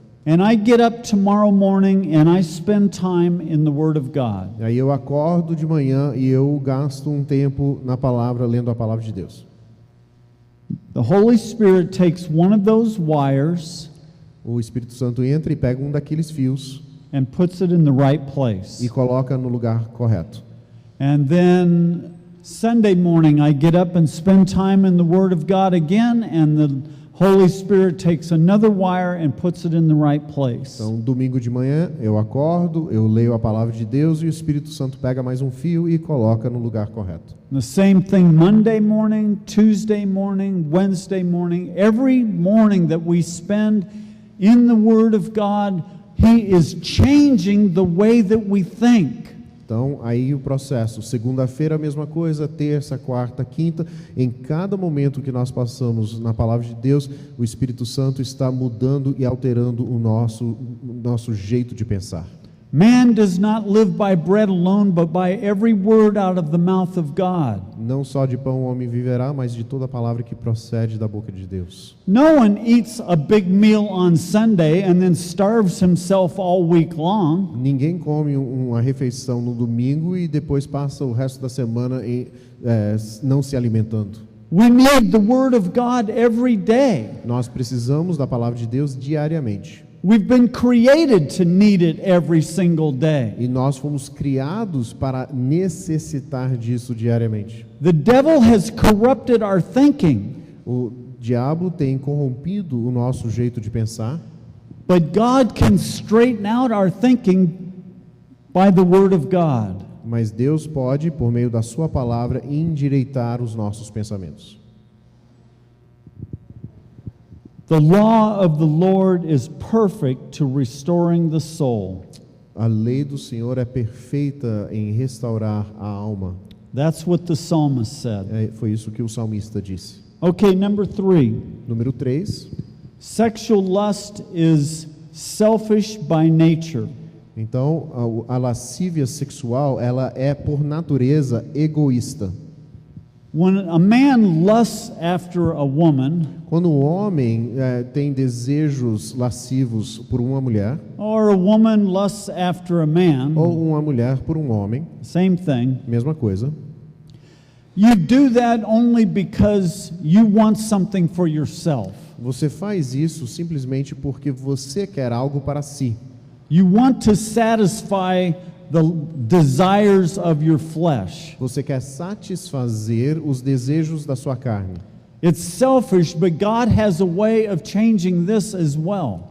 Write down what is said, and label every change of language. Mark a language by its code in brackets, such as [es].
[en] and I get up tomorrow morning and I spend time in the Word of God. [pt] E aí eu acordo de manhã e eu gasto um tempo na palavra, lendo a palavra de Deus. [en] The Holy Spirit takes one of those wires [pt] O Espírito Santo entra e pega um daqueles fios [en] and puts it in the right place. [pt] e coloca no lugar correto. [en] And then Sunday morning I get up and spend time in the Word of God again, and the Holy Spirit takes another wire and puts it in the right place. [pt] Então, domingo de manhã eu acordo, eu leio a palavra de Deus e o Espírito Santo pega mais um fio e coloca no lugar correto. [en] The same thing Monday morning, Tuesday morning, Wednesday morning. Every morning that we spend in the Word of God, He is changing the way that we think. [pt] Então, aí o processo, segunda-feira a mesma coisa, terça, quarta, quinta, em cada momento que nós passamos na palavra de Deus, o Espírito Santo está mudando e alterando o nosso jeito de pensar. [en] Man does not live by bread alone, but by every word out of the mouth of God. [pt] Não só de pão o homem viverá, mas de toda a palavra que procede da boca de Deus. [en] No one eats a big meal on Sunday and then starves himself all week long. [pt] Ninguém come uma refeição no domingo e depois passa o resto da semana não se alimentando. [en] We need the Word of God every day. [pt] Nós precisamos da palavra de Deus diariamente. [en] We've been created to need it every single day. [pt] E nós fomos criados para necessitar disso diariamente. [en] The devil has corrupted our thinking, [pt] O diabo tem corrompido o nosso jeito de pensar, [en] but God can straighten out our thinking by the Word of God. [pt] mas Deus pode, por meio da sua palavra, endireitar os nossos pensamentos. [en] The law of the Lord is perfect to restoring the soul. [pt] A lei do Senhor é perfeita em restaurar a alma. [en] That's what the psalmist said. [pt] Foi isso que o salmista disse. [en] Okay, number 3. [pt] Número 3. [en] Sexual lust is selfish by nature. [pt] Então, a lascívia sexual, ela é por natureza egoísta. [en] When a man lusts after a woman, [pt] Quando o homem tem desejos lascivos por uma mulher, [en] or a woman lusts after a man, [pt] ou uma mulher por um homem, [en] same thing, [pt] mesma coisa, [en] you do that only because you want something for yourself. [pt] você faz isso simplesmente porque você quer algo para si. [en] You want to satisfy the desires of your flesh. [pt] Você quer satisfazer os desejos da sua carne. [en] It's selfish, but God has a way of changing this as well.